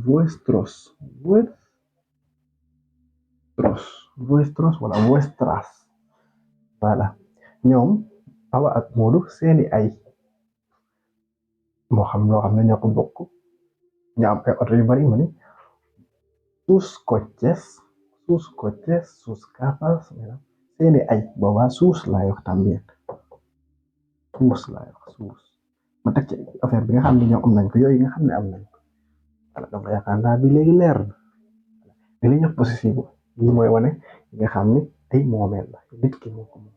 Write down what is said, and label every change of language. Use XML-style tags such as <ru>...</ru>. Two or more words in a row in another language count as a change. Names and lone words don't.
<wo>vuestros wala vuestras voilà ñoom Awa ak Modou seeni ay moo xam loo xam ne ñoo ko bokk ñu am ay oto yu bari ma ne</wo> <es>sus coches sus casas</es> <wo>seeni ay boobaa suus laay wax tamit suus ma teg ci affaire bi nga xam ne ñoom am nañ ko yooyu nga xam ne am nañ ko</wo> <fr>voilà donc</fr> <wo>yaakaar naa bi léegi leer na li la ñuy possessive yi mooy wane nga xam ne ay moomeel la nit ki moo ko moom</wo>